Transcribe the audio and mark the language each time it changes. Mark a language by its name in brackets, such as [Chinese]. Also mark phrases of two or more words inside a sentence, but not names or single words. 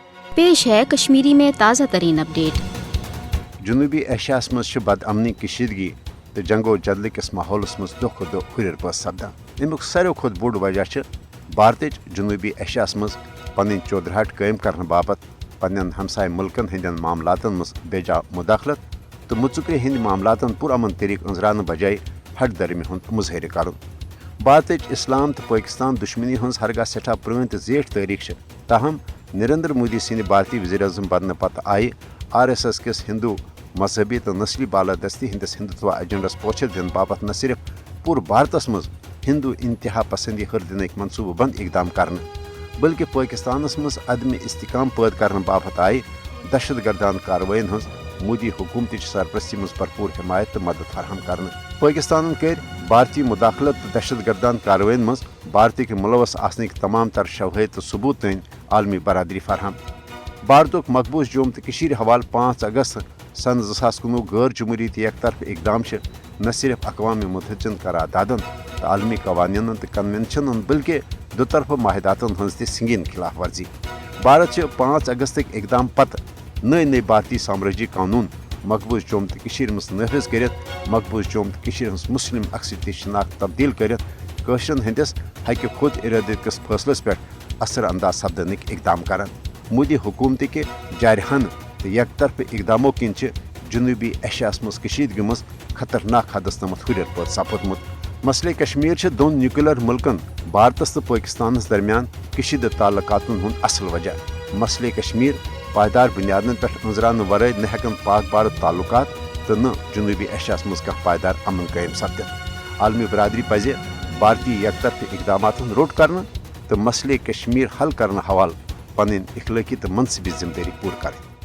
[Urdu] پیش ہے کشمیری میں تازہ ترین اپڈیٹ۔ [Kashmiri] جنوبی ایشیا مز بد امنی کشیدگی تو جنگ و جدل کس ماحولس مز دہ کھت دہ ہر پٲٹھۍ سپدان۔ امیک ساروی کھت بوڑ وجہ بھارتچ جنوبی ایشیا مز پنن چودراہٹ قائم کرنے باپت پنن ہمسائے ملکن ہندین معاملاتن مز بے جا مداخلت تو مژکری ہند معاملاتن پرامن طریقہ انزران بجائے ہٹ درمی ہند مظاہرہ کرن۔ بھارتچ اسلام تو پاکستان دشمنی ہز ہرگاہ سٹھا پرٲنۍ تو زیٹھ تاریخ تاہم نریندر مودی سند بھارتی وزیر اعظم بننے پتہ آئی RSS کس ہندو مذہبی تو نسلی بالادستی ہندس ہندوتوا ایجنڈس پوچھر دن باپت نہ صرف پور بھارتس مز ہندو انتہا پسندی ہر دنک منصوبہ بند اقدام کرنے بلکہ پاکستانس مز عدم استحکام پید کرنے باپت آئی دہشت گردان کاروائین ہز مودی حکومتچ سرپرستی مز بھرپور حمایت تو مدد فراہم کرنے۔ پاکستان کر بھارتی مداخلت تو دہشت گردان کاروائین مز بھارتک ملوث آسنک تمام تر شواہد تو ثبوت تین عالمی برادری فراہم۔ بھارتک مقبوض جوم تو حوالہ 5 اگست سن 2019 غیر جمہوریتی یک طرف اقدام نہ صرف اقوام متحدہ قراردادن تو عالمی قوانین تو کنونشنن بلکہ دو طرف معاہداتن ہز تہ سنگین خلاف ورزی۔ بھارت 5 اگست اقدام پتہ نئے بھارتی سامراجی قانون مقبوض جوم تو مز نافذ کرت مقبوض جوم تو ہز مسلم اکثریتی شناخت تبدیل کرت کشرن ہندس حق خود ارادت کس فیصلس پہ اثر انداز سپدنک اقدام کران۔ مودی حکومت کے جارحانہ تو یک طرف اقداموں کن جنوبی ایشیا مز کشیدگی مز خطرناک حدس تمت ہر پہ سپودمت۔ مسئلہ کشمیر دون نیوکلیر ملکن بھارتس تو پاکستانس درمیان کشیدہ تعلقاتن ہند اصل وجہ۔ مسئلہ کشمیر پائیدار بنیادن پہ انزران ورائے نہ ہیکن پاک بھارت تعلقات تو نہ جنوبی ایشیا مز پائیدار امن قائم سپدت۔ عالمی برادری پزِ بھارتی یک طرف اقدامات روٹ کرنے تو مسئلہ کشمیر حل کرنے حوالہ پن اخلاقی تو منصبی ذمہ داری پور کریں۔